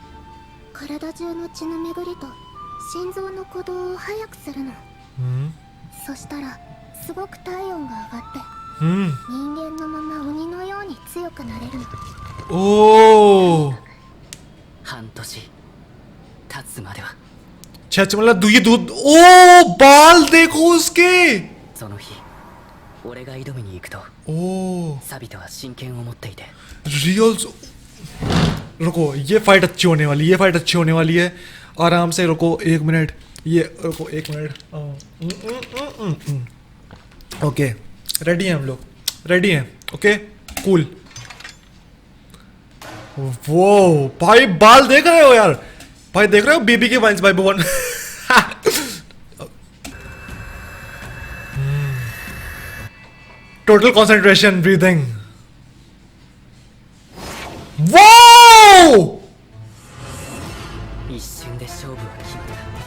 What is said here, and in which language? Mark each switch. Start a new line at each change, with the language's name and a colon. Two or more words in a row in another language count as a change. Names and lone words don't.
Japanese: 全集中の呼吸はね、体中の血の巡りと心臓の鼓動を速くするの。そしたらすごく体温が上がって人間のまま鬼のように強くなれるの。 ओ 半年経つまでは。
Hindi: अच्छा मतलब ये दूध ओ बाल देखो उसके
Japanese: その日俺が挑みに行くと ओ サビトは真剣を持っていて
Hindi: रियल्स रुको ये फाइट अच्छी होने वाली ये फाइट अच्छी होने वाली है आराम से रुको एक मिनट ये रुको एक मिनट ओके रेडी हैं हम लोग रेडी हैं
English: okay cool
Hindi: वो भाई बाल देख रहे हो यार भाई देख रहे हो बीबी के वाइन्स भाई भुवन
English: total concentration breathing
Hindi: वो
Japanese: 一瞬で勝負は決まった。